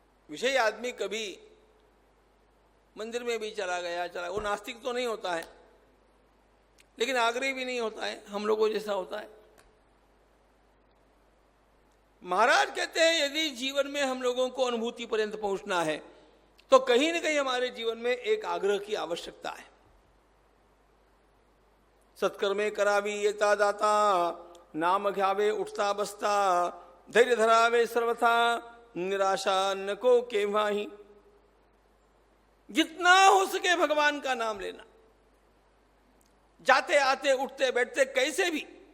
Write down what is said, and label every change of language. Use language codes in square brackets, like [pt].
[hi] विषयी आदमी कभी मंदिर में भी चला गया, वो नास्तिक तो नहीं होता है, लेकिन आग्रही भी नहीं होता है, हम लोगों जैसा होता है। महाराज कहते हैं यदि जीवन में हम लोगों को अनुभूति पर्यंत पहुंचना है तो कहीं न कहीं हमारे जीवन में एक आग्रह की आवश्यकता है। [mr] सत्कर्मे करावी येता दाता, नाम घ्यावे उठता बसता, धैर्य धरावे सर्वथा, निराशा न को के माही। [hi] जितना हो सके भगवान का नाम लेना, जाते आते उठते बैठते कैसे भी।